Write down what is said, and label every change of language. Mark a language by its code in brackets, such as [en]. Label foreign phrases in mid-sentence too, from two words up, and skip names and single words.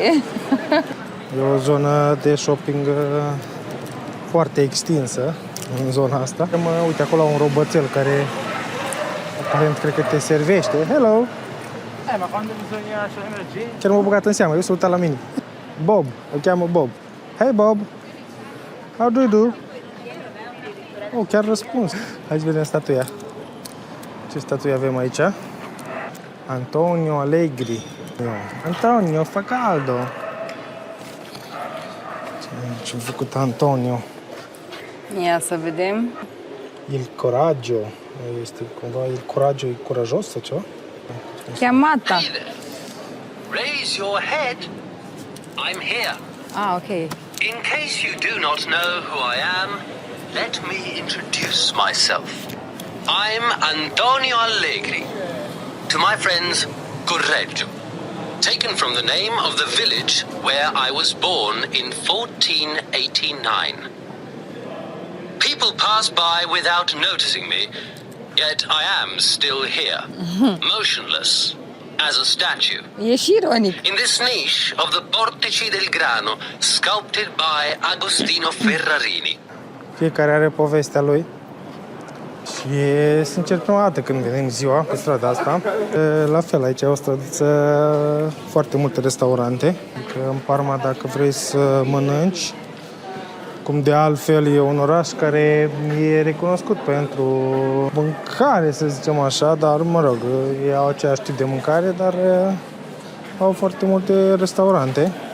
[ro] E o zonă de shopping foarte extinsă în zona asta. Uite acolo un roboțel care aparent cred că te servește. [en] Hello! [ro] Chiar m-a băgat în seamă, eu s-a uitat la mine. Bob, îl cheamă Bob. Hey Bob! [en] How do you do? [ro] Oh, chiar răspuns. Hai să vedem statuia. Ce statuie avem aici? [it] Antonio Allegri. Antonio, fa caldo. [ro] Ce-a făcut Antonio? Ia să vedem. [it] Il coraggio. [ro] Este cumva [it] il coraggio, [ro] e curajos sau ceva? [it] Chiamata. [en] Hey there. Raise your head. I'm here. Ah, ok. In case you do not know who I am, let me introduce myself. I'm Antonio Allegri. To my friends, Correggio. Taken from the name of the village where I was born in 1489. People pass by without noticing me, yet I am still here, motionless, as a statue. [ro] E și ironic. [en] In this niche of the Portici del Grano, sculpted by Agostino Ferrarini. [ro] Fiecare are povestea lui. Și e, sincer, prima dată când venim ziua pe strada asta. La fel, aici e o străduță, foarte multe restaurante. Adică în Parma, dacă vrei să mănânci, cum de altfel e un oraș care e recunoscut pentru mâncare, să zicem așa, dar, mă rog, ei au aceeași tip de mâncare, dar au foarte multe restaurante.